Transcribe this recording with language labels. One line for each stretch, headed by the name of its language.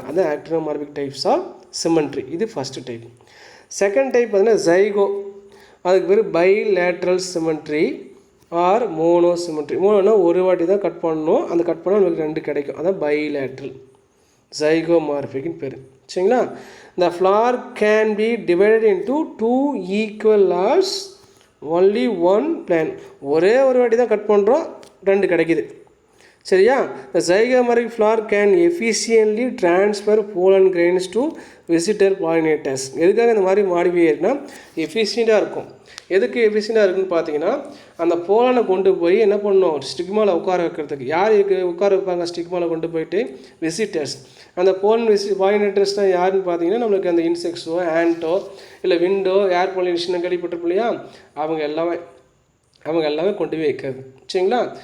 Tamil: அதான் actinomorphic types of symmetry. இது first type. Second type பார்த்தீங்கன்னா ஜைகோ. அதுக்கு பேர் bilateral symmetry R mono symmetry. மோனோனா ஒரு வாட்டி தான் கட் பண்ணணும், அந்த கட் பண்ணால் நமக்கு 2 கிடைக்கும், அதான் பைலேட்ரல் ஜைகோமார்பிக்னு பேர். சரிங்களா?
English: The flower can be divided into 2 equal layers, only one plant.
Tamil: ஒரே ஒரு வாட்டி தான் கட் பண்ணுறோம், 2 கிடைக்குது. சரியா?
English: The zygomorphic flower can efficiently transfer pollen grains to visitor pollinators.
Tamil: எதுக்காக இந்த மாதிரி மாடிஃபை ஆகிருக்குன்னா எஃபிஷியண்ட்டாக இருக்கும். எதுக்கு எஃபிஷியண்ட்டாக இருக்குதுன்னு பார்த்தீங்கன்னா அந்த போலனை கொண்டு போய் என்ன பண்ணணும், ஸ்டிக்மாவில் உட்கார வைக்கிறதுக்கு. யார் உட்கார வைப்பாங்க ஸ்டிக்மாவில் கொண்டு போயிட்டு, விசிட்டர்ஸ். அந்த பாலினேட்டர்ஸ்னால் யாருன்னு பார்த்தீங்கன்னா நம்மளுக்கு அந்த இன்செக்ட்ஸோ ஆண்டோ இல்லை விண்டோ ஏர் பாலினேஷன் கேள்விப்பட்டிருப்போம் இல்லையா, அவங்க எல்லாமே கொண்டு போய் வைக்கிறது. சரிங்களா?